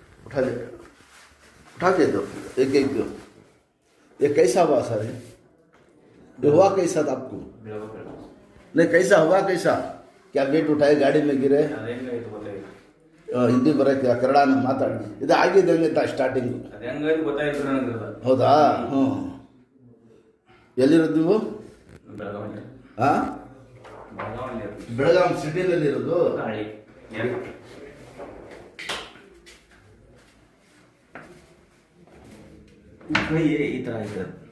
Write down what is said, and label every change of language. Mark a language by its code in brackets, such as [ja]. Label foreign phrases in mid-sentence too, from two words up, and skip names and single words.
[hi] उठा दे, उठा दे दो एक एक दो। ये कैसा हुआ सर? ये हुआ कैसा था आपको? नहीं कैसा हुआ कैसा? क्या वेट उठाए गाड़ी में गिरे? [kn] ಹಿಂದಿ ಬರೋಕ್ಕೆ ಕನ್ನಡನ ಮಾತಾಡಿ ಇದು ಆಗಿದೆ ಹಂಗೆ ಸ್ಟಾರ್ಟಿಂಗು ಹೌದಾ? ಹ್ಞೂ. ಎಲ್ಲಿರೋದು ನೀವು? ಹಾಂ, ಬೆಳಗಾವಿ ಸಿಟಿನಲ್ಲಿ ಇರೋದು. ಈ ಥರ ಇದೆ.